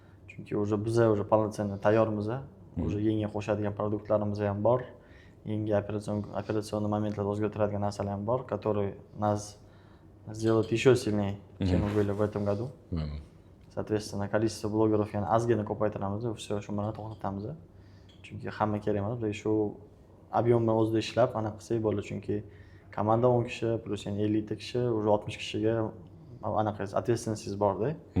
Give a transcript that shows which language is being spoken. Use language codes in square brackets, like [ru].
[uz] Chunki biz полноценный tayyormiz. Yangi qo'shadigan produktlarimiz ham bor. Yangi operatsion momentlarda o'zgartiradigan narsalar ham bor, [ru] которые нас сделают еще сильнее, чем мы были в этом году. [uz] Соответственно, количество блогеров yana ozgina ko'paytiramiz, все shu bilan to'xtatamiz. Chunki hamma kerak emas, biz shu объемni o'zida ishlab, aniq qilsak bo'ladi. Chunki komanda 10 kishi plus yana 50 ta kishi, уже 60 kishiga anaqa ответственность borda.